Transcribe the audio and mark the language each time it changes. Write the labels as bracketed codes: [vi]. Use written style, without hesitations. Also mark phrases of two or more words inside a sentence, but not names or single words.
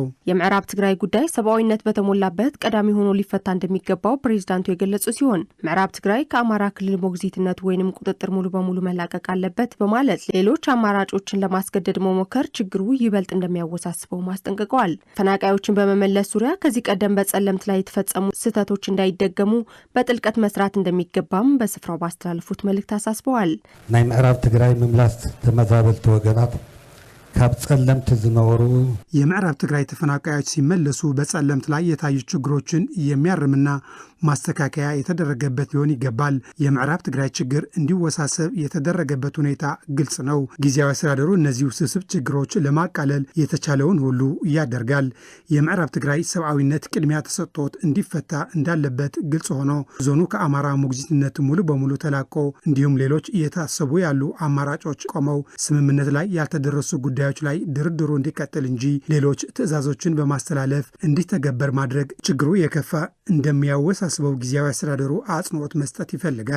[am] የምዕራብ ትግራይ ጉዳይ ሰብአዊነት በተሞላበት ቀዳሚ ሆኖ ሊፈታ እንደሚገባው ፕሬዝዳንቱ የገለጹ ሲሆን ምዕራብ ትግራይ ከአማራ ክልል ሞግዚትነት ወይንም ቁጥጥር ሙሉ በሙሉ መላቀቅ አለበት በማለት ሌሎች አማራጮችን ለማስገደድ መሞከር ችግሩ ይበልጥ እንደሚያወሳስበው ማስጠንቀቀዋል። ተፈናቃዮችን በመመለስ ዙሪያ ከዚህ ቀደም በጸለምት ላይ የተፈጸሙ ስህተቶች እንዳይደገሙ በጥልቀት መስራት እንደሚገባም በስፍራው ባስተላለፉት መልእክት አሳስበዋል። [ti] ናይ ምዕራብ ትግራይ ምምላስ ተመዛበልቲ ወገናት ካብ ጸለምት ዝነበሩ [am] የምዕራብ ትግራይ ተፈናቃዮች ሲመለሱ በጸለምት ላይ የታዩ ችግሮችን የሚያርምና ማስተካከያ የተደረገበት ሊሆን ይገባል። የምዕራብ ትግራይ ችግር እንዲወሳሰብ የተደረገበት ሁኔታ ግልጽ ነው። ጊዜያዊ አስተዳደሩ እነዚህ ውስብስብ ችግሮች ለማቃለል የተቻለውን ሁሉ ያደርጋል። የምዕራብ ትግራይ ሰብአዊነት ቅድሚያ ተሰጥቶት እንዲፈታ እንዳለበት ግልጽ ሆኖ ዞኑ ከአማራ ሞግዚትነት ሙሉ በሙሉ ተላቆ እንዲሁም ሌሎች እየታሰቡ ያሉ አማራጮች ቆመው ስምምነት ላይ ያልተደረሱ ጉዳዮች ላይ ድርድሩ እንዲቀጥል እንጂ ሌሎች ትዕዛዞችን በማስተላለፍ እንዲተገበር ማድረግ ችግሩ የከፋ እንደሚያወሳስበው ጊዜያዊ አስተዳደሩ አጽንኦት መስጠት ይፈልጋል።